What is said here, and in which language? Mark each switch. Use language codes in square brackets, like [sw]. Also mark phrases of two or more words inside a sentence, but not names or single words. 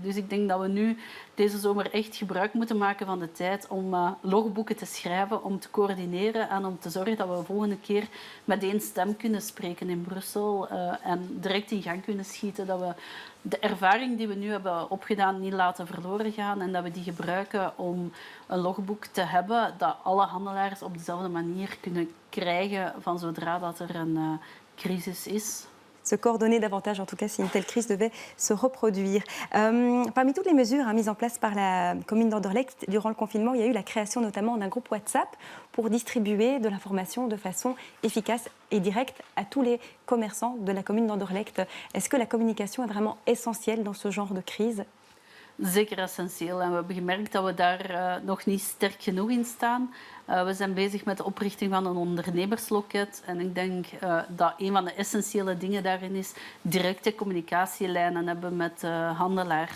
[nl] Dus ik denk dat we nu deze zomer echt gebruik moeten maken van de tijd om logboeken te schrijven, om te coördineren en om te zorgen dat we de volgende keer met één stem kunnen spreken in Brussel en direct in gang kunnen schieten. Dat we de ervaring die we nu hebben opgedaan niet laten verloren gaan en dat we die gebruiken om een logboek te hebben dat alle handelaars op dezelfde manier kunnen krijgen van zodra dat er een crisis is. [fr] Se coordonner davantage, en tout cas, si une telle crise devait se reproduire. Parmi toutes les mesures mises en place par la commune d'Anderlecht durant le confinement, il y a eu la création notamment d'un groupe WhatsApp pour distribuer de l'information de façon efficace et directe à tous les commerçants de la commune d'Anderlecht. Est-ce que la communication est vraiment essentielle dans ce genre de crise? [nl] Zeker essentieel. En we hebben gemerkt dat we daar nog niet sterk genoeg in staan. We zijn bezig met de oprichting van een ondernemersloket. En ik denk dat een van de essentiële dingen daarin is directe communicatielijnen hebben met handelaars.